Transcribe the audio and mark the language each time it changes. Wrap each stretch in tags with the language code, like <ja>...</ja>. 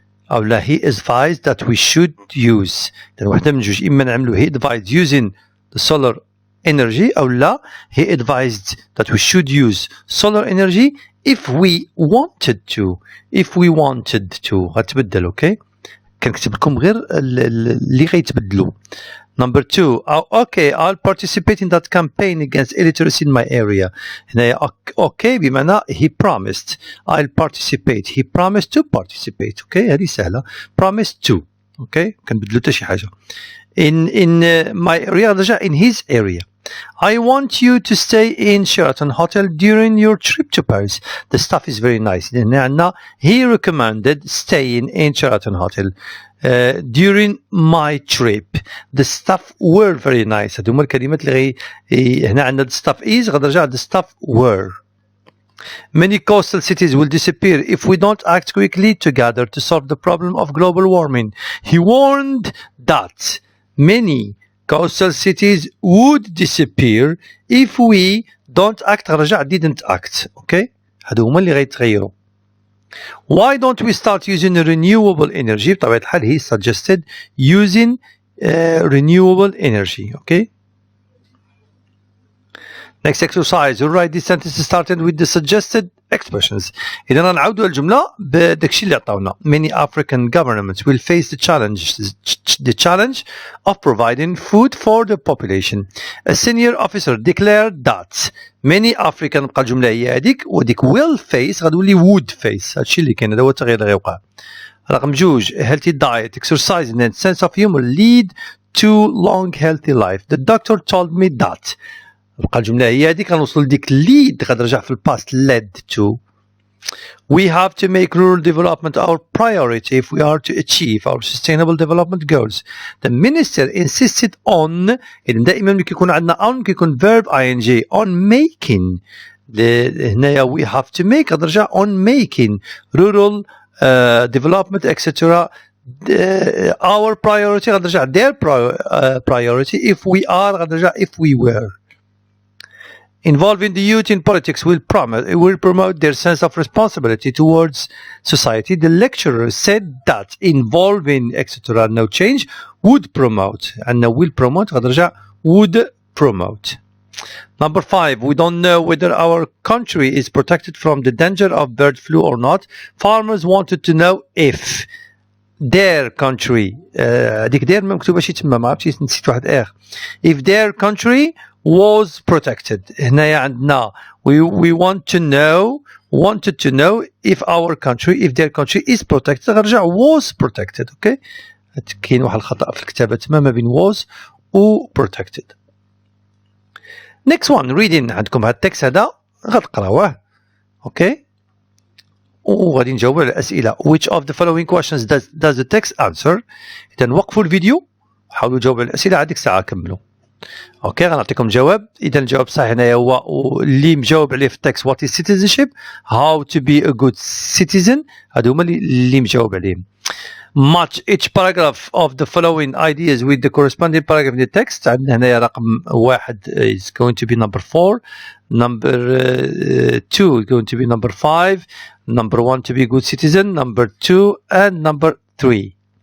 <ar>أو لا</ar> <en>he advised that we should use.</en> <ar>إذن واحدة من جوج، إما نعملو</ar> <en>he advised using the solar energy أو لا he advised that we should use solar energy if we wanted to. if we wanted to غتبدل.</en> <ar>اوكي كنكتب لكم غير اللي غيتبدلوا.</ar> <en>Number 2. Okay, I'll participate in that campaign against illiteracy in my area.</en> <ar>هنايا</ar> <en>okay</en> <ar>بمعنى</ar> <en>he promised. I'll participate. He promised to participate.</en> <ar>Okay هذه سهلة.</ar> <en>Promised to.</en> <ar>Okay كنبدلو حتى شي حاجة.</ar> <en>In my area</en> <ar>رجع</ar> <en>in his area. I want you to stay in Sheraton Hotel during your trip to Paris. The staff is very nice. He recommended staying in Sheraton Hotel during my trip. The staff were very nice.</en> <ar>هذوما الكلمات اللي هنا عندنا</ar> <en>the staff is</en> <ar>غادي نرجع</ar> <en>the staff were. Many coastal cities will disappear if we don't act quickly together to solve the problem of global warming. He warned that many coastal cities would disappear if we don't act.</en> <ar>رجع</ar> <en>didn't act.</en> <ar>okay هادو هما اللي غيتغيروا.</ar> <en>Why don't we start using renewable energy؟</en> <ar>بطبيعة الحال</ar> <en>he suggested using renewable energy. okay next exercise. You write this sentence starting with the suggested expressions.</en> <ar>إذا نعاودوا الجملة بداكشي اللي عطاونا.</ar> <en>Many African governments will face the challenge of providing food for the population. A senior officer declared that many African</en> <ar>بقى الجملة هي هذيك وديك</ar> <en>will face</en> <ar>غتولي</ar> <en>would face.</en> <ar>هادشي اللي كاين هذا هو التغيير اللي غيوقع. رقم 2.</ar> <en>Healthy diet, exercise and sense of humor lead to long healthy life. The doctor told me that.</en> <ar>بقى الجملة هي هذه كنوصلوا لديك</ar> <en>lead</en> <ar>غترجع في الباست</ar> <en>led to. We have to make rural development our priority if we are to achieve our sustainable development goals. The minister insisted on.</en> <ar>إذن دائما ملي كيكون عندنا</ar> <en>on</en> <ar>كيكون</ar> <en>verb ing on making.</en> <ar>هنايا</ar> <en>we have to make</en> <ar>غترجع</ar> <en>on making rural development etc. Our priority</en> <ar>غترجع</ar> <en>their priority. If we are غترجع if we were. Involving the youth in politics will promote their sense of responsibility towards society. The lecturer said that involving etc. no change would promote. And will promote</en> <ar>غترجع</ar> <en>would promote. Number 5. We don't know whether our country is protected from the danger of bird flu or not. Farmers wanted to know if their country</en> <ar>هذيك</ar> <en>their</en> <ar>ما مكتوباش تما ما عرفتش نسيت واحد</ar> <en>if their country was protected.</en> <ar>هنايا عندنا</ar> <en>we wanted to know if our country if their country is protected</en> <ar>غنرجع</ar> <en>was protected.</en> <ar>okay كاين واحد الخطأ في الكتابة تما ما بين was و protected.</ar> <en>next one reading.</en> <ar>عندكم هاد التكست هذا غتقراوه.</ar> <en>okay</en> <ar>وغادي نجاوب على الأسئلة.</ar> <en>which of the following questions does the text answer؟</en> <ar>إذا وقفوا الفيديو وحاولوا تجاوبوا على الأسئلة عاد ديك الساعة كملوا. اوكي غنعطيكم جواب. اذا الجواب الصحيح هنايا هو اللي مجاوب عليه في التكست</ar> <en>what is citizenship how to be a good citizen.</en> <ar>هادو هما اللي مجاوب عليهم.</ar> <en>match each paragraph of the following ideas with the corresponding paragraph in the text.</en> <ar>عندنا هنايا</ar> <en>رقم 1 is going to be number 4, number 2 is going to be number 5, number 1 to be good citizen, number 2 and number 3.</en>